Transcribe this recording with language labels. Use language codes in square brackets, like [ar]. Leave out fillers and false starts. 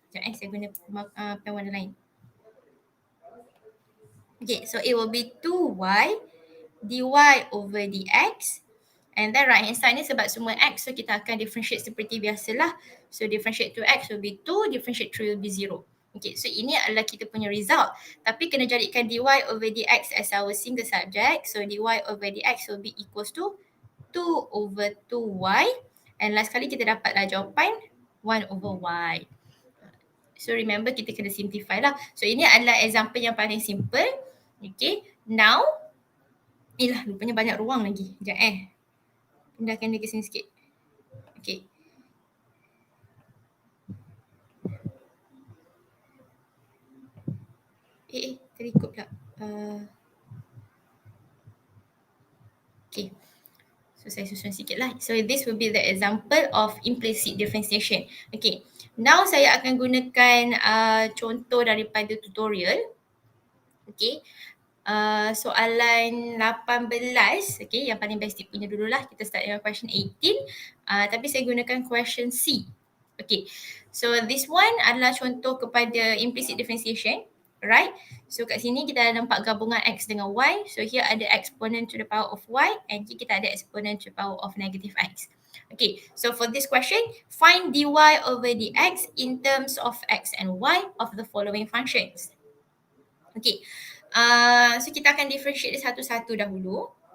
[ms] Sekejap saya guna pen warna lain. [en] Okay, so it will be 2y dy over dx. [ms] And then [en] right hand side [ms] ni sebab semua x, so kita akan differentiate seperti biasalah. [en] So differentiate 2x will be 2, differentiate 3 will be 0. [ms] Okay, so ini adalah kita punya result. Tapi kena jadikan dy over dx [en] as our single subject. So dy over dx will be equals to 2 over 2y. [ms] And last kali kita dapatlah jawapan 1 over y. So remember kita kena simplify lah. So ini adalah example yang paling simple. Okay, now, rupanya banyak ruang lagi. Sekejap pindahkan dia ke sini sikit. Okay. Terikut pula. Okay. So saya susun sikit lah. [en] So this will be the example of implicit differentiation. Okay. [ms] Now saya akan gunakan contoh daripada tutorial. Okay. Soalan 18, okay, yang paling basic punya dululah. Kita start dengan question 18. Tapi saya gunakan question C. Okay. So [en] this one [ms] adalah contoh kepada implicit differentiation. [en] Right? [ms] So kat sini kita ada nampak gabungan x dengan y. [en] So here [ms] ada [en] exponent to the power of y and here [ms] kita ada [en] exponent to the power of negative x. Okay, so for this question, find dy over dx in terms of x and y of the following functions. [ms] Okay, so kita akan differentiate dia satu-satu dahulu.